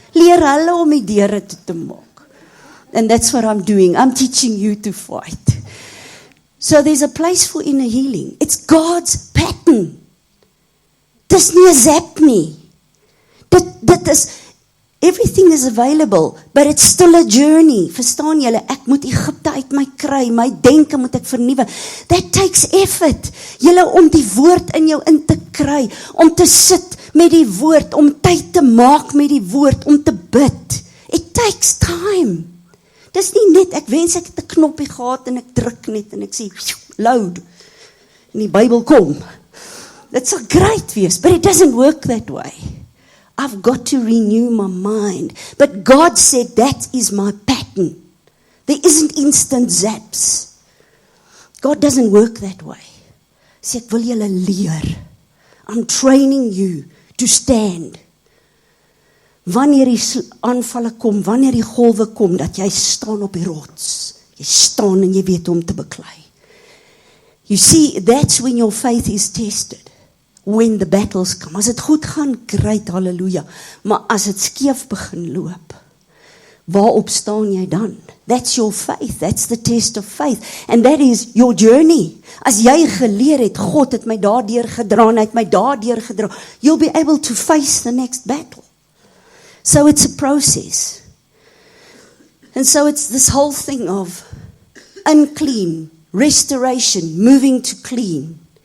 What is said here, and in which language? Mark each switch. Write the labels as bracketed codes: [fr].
[af] Leer hulle om die deure toe te maak. [en] And that's what I'm doing. I'm teaching you to fight. So there's a place for inner healing. It's God's pattern. [af] Dis nie 'n zap nie. Dit is, [en] everything is available, but it's still a journey. [af] Verstaan julle? Ek moet Egipte uit my kry, my denke moet ek vernuwe. [en] That takes effort. [af] Julle om die woord in jou in te kry, om te sit met die woord, om tyd te maak met die woord, om te bid. [en] It takes time. [af] Dis nie net, ek wens ek het 'n knoppie gehad en ek druk net en ek sê, loud, en die Bybel kom. Dit sal great wees, [en] but it doesn't work that way. I've got to renew my mind. But God said that is my pattern. There isn't instant zaps. God doesn't work that way. [af] Sê ek wil julle leer. [en] I'm training you to stand. [af] Wanneer die aanvalle kom, wanneer die golwe kom, dat jy staan op die rots. Jy staan en jy weet hoe om te beklei. [en] You see, that's when your faith is tested. When the battles come. [af] As dit goed gaan, [en] great, halleluja. [af] Maar as dit skeef begin loop, waarop staan jy dan? [en] That's your faith. That's the test of faith. And that is your journey. [af] As jy geleer het, God het my daardeur gedra, en hy het my daardeur gedra, [en] you'll be able to face the next battle. So it's a process. And so it's this whole thing of unclean, restoration, moving to clean.